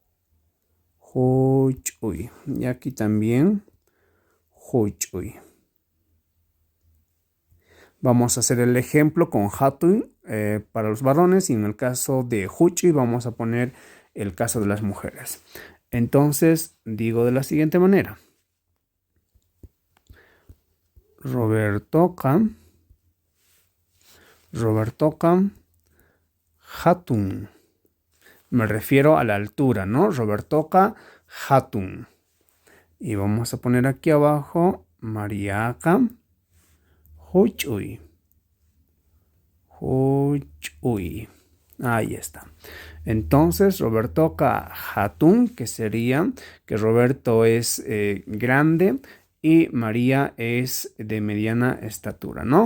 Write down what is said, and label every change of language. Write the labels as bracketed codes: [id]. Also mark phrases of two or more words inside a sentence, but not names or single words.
[es] Huchuy. Y aquí también huchuy. Vamos a hacer el ejemplo con hatun para los varones y en el caso de huchuy vamos a poner el caso de las mujeres. Entonces digo de la siguiente manera. [qu] Robertoka hatun. [es] Me refiero a la altura, ¿no? [qu] Robertoka hatun. [es] Y vamos a poner aquí abajo [qu] Mariaqa huchuy. [es] Ahí está. Entonces, [qu] Robertoka hatun, [es] que sería que Roberto es grande y María es de mediana estatura, ¿no?